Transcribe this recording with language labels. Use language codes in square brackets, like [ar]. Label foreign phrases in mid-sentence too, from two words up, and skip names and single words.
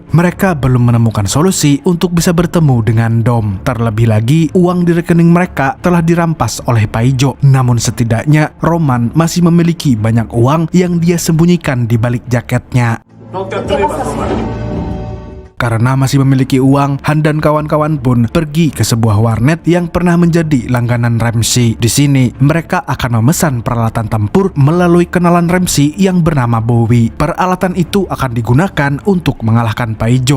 [id] Mereka belum menemukan solusi untuk bisa bertemu dengan Dom. Terlebih lagi, uang di rekening mereka telah dirampas oleh Paijo. Namun setidaknya, Roman masih memiliki banyak uang yang dia sembunyikan di balik jaketnya. [es] No te atrevas, Roman. [id] Karena masih memiliki uang, Han dan kawan-kawan pun pergi ke sebuah warnet yang pernah menjadi langganan Ramsey. Di sini, mereka akan memesan peralatan tempur melalui kenalan Ramsey yang bernama Bowie. Peralatan itu akan digunakan untuk mengalahkan Paijo.